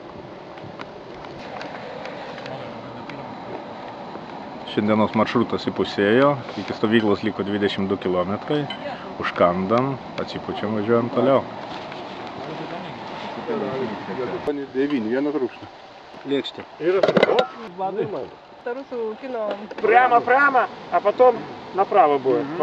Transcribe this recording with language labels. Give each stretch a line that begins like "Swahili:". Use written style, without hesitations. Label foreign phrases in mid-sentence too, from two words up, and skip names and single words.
Lithuanian: Šiandienos maršrutas įpusėjo, iki stovyklos liko 22 km, užkandam, atsipučiam, važiuojam toliau. 9, vieną trūkštą.
Russian: Легче. Старусу кино. Прямо, а потом направо будет.